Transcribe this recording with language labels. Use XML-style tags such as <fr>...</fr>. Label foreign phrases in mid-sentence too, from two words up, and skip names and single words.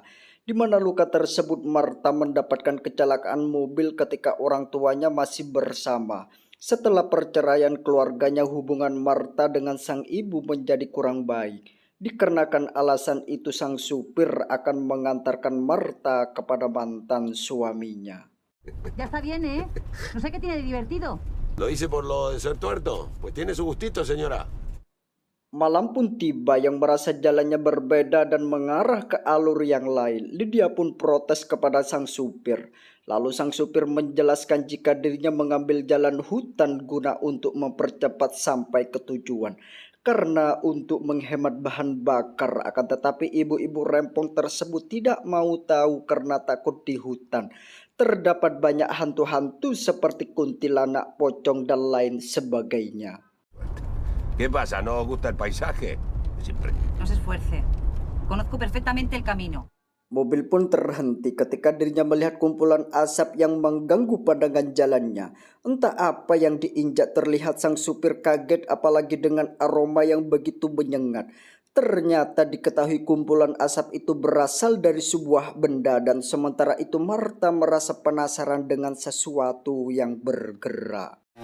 <id>Di mana luka tersebut Martha mendapatkan kecelakaan mobil ketika orang tuanya masih bersama. Setelah perceraian keluarganya, hubungan Martha dengan sang ibu menjadi kurang baik. Dikarenakan alasan itu, sang supir akan mengantarkan Martha kepada mantan suaminya.</id> <es>Ya está bien, ¿eh? No sé qué tiene de divertido. ¿Lo hice por lo de ser tuerto? Pues tiene su gustito, señora.</es> <id>Malam pun tiba yang merasa jalannya berbeda dan mengarah ke alur yang lain. Lydia pun protes kepada sang supir. Lalu sang supir menjelaskan jika dirinya mengambil jalan hutan guna untuk mempercepat sampai ke tujuan. Karena untuk menghemat bahan bakar, akan tetapi ibu-ibu rempong tersebut tidak mau tahu karena takut di hutan terdapat banyak hantu-hantu seperti kuntilanak, pocong, dan lain sebagainya.</id> <es>¿Qué pasa? ¿No os gusta el paisaje? Siempre. No se esfuerce. Conozco perfectamente el camino.</es> <id>Mobil pun terhenti ketika dirinya melihat kumpulan asap yang mengganggu pandangan jalannya. Entah apa yang diinjak, terlihat sang supir kaget apalagi dengan aroma yang begitu menyengat. Ternyata diketahui kumpulan asap itu berasal dari sebuah benda, dan sementara itu Martha merasa penasaran dengan sesuatu yang bergerak.</id>